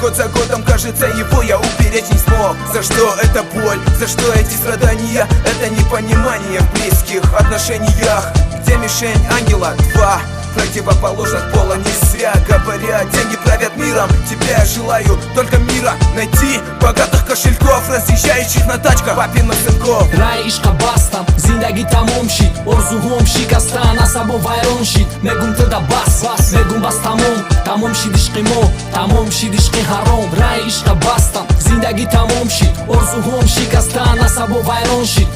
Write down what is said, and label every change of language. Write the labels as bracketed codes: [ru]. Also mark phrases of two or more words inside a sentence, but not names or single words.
[ru] Год за годом, кажется, его я уберечь не смог. За что эта боль, за что эти страдания? Это непонимание в близких отношениях, где мишень ангела два противоположных пола. Не зря говорят, деньги правят миром. Тебе я желаю только мира, найти богатых кошельков, разъезжающих на тачках папиных сынков. [tg] Рай ишқа бастам, зиндаги тамом шид, орзуҳоям шикастан, асабо вайрон шид. Мегум ту да бас, бас, мегум бас тамом, тамом шид ишқи мо, тамом шид ишқи ҳаром. Рай ишқа бастам, зиндаги тамом шид, орзуҳоям шикастан, асабо вайрон шид.